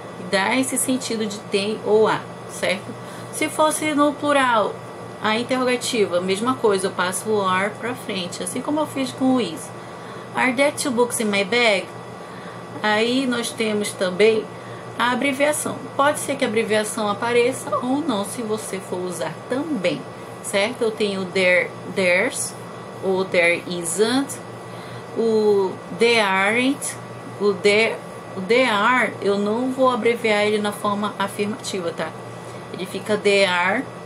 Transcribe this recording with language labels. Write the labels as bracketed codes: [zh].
[pt] Dá esse sentido de tem ou há, certo? Se fosse no plural, a interrogativa, mesma coisa, eu passo o are pra frente, assim como eu fiz com o is. [en] Are there 2 books in my bag? [pt] Aí nós temos também a abreviação. Pode ser que a abreviação apareça ou não, se você for usar também, certo? Eu tenho there's, o [en] there isn't, [pt] o there aren't, o there are, eu não vou abreviar ele na forma afirmativa, tá? Ele fica there are